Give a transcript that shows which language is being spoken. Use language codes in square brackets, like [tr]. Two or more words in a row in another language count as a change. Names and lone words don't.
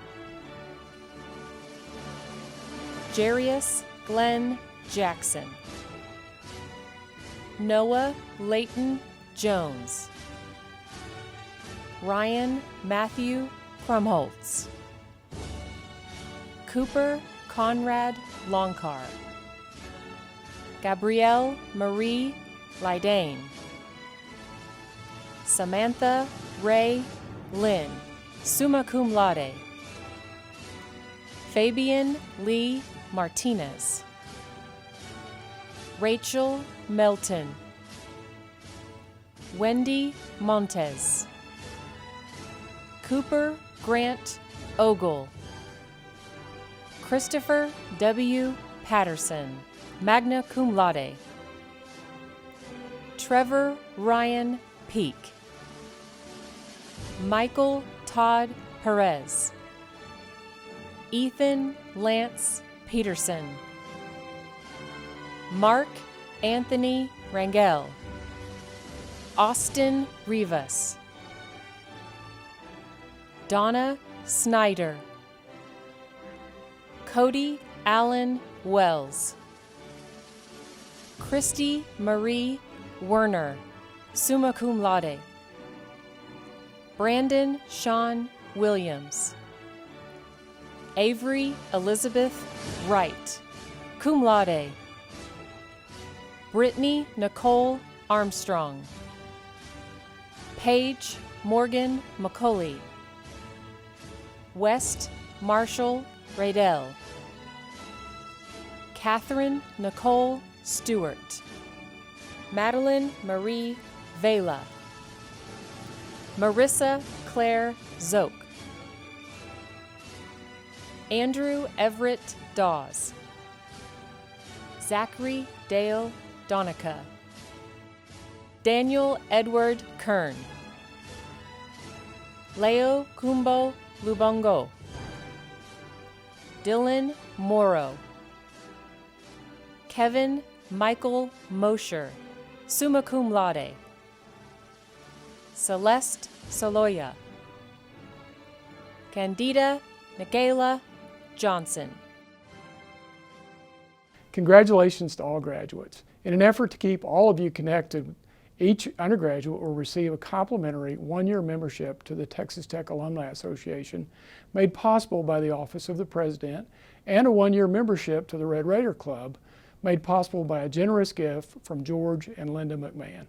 [en] Jarius Glenn Jackson, Noah Layton Jones, Ryan Matthew Krumholtz, Cooper Conrad Longcar, Gabrielle Marie Lydane, Samantha Ray Lynn, [la] summa cum laude, [en] Fabian Lee Martinez, Rachel Melton, Wendy Montes, Cooper Grant Ogle, Christopher W. Patterson, [la] magna cum laude, [en] Trevor Ryan Peak, Michael Todd Perez, Ethan Lance Peterson, Mark Anthony Rangel, Austin Rivas, Donna Snyder, Cody Allen Wells, Christy Marie Werner, [la] summa cum laude, [en] Brandon Sean Williams, Avery Elizabeth Wright, [la] cum laude, [en] Brittany Nicole Armstrong, Paige Morgan McCauley, West Marshall Radell, Catherine Nicole Stewart, Madeline Marie Vela, Marissa Claire Zoke, Andrew Everett Dawes, Zachary Dale Donica, Daniel Edward Kern, Leo Kumbo Lubongo, Dylan Morrow, Kevin Michael Mosher, [la] summa cum laude, [en] Celeste Soloya, Candida Michaela Johnson. Congratulations to all graduates. In an effort to keep all of you connected, each undergraduate will receive a complimentary one-year membership to the Texas Tech Alumni Association, made possible by the Office of the President, and a one-year membership to the Red Raider Club, made possible by a generous gift from George and Linda McMahon.